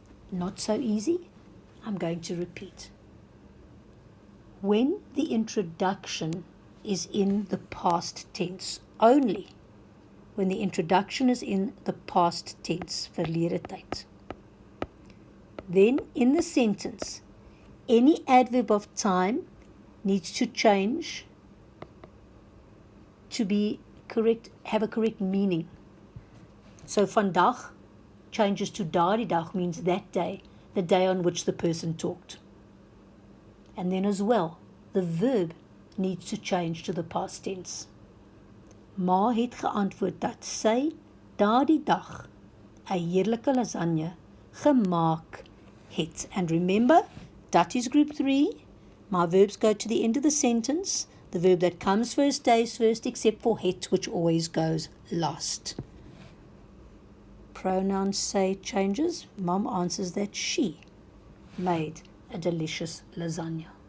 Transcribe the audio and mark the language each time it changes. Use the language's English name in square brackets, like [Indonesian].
[English] Not so easy. I'm going to repeat. When the introduction is in the past tense, only when the introduction is in the past tense, [Afrikaans] verlede tyd, [English] then in the sentence, any adverb of time needs to change to be correct, have a correct meaning. So vandag changes to [Afrikaans] daardie dag, [English] means that day, the day on which the person talked. And then as well, the verb needs to change to the past tense. [Afrikaans] Ma het geantwoord dat sy daardie dag 'n heerlike lasagne gemaak het. [English] And remember, dat is group 3. My verbs go to the end of the sentence. The verb that comes first stays first, except for het, which always goes last. Pronouns say changes. Mom answers that she made a delicious lasagna.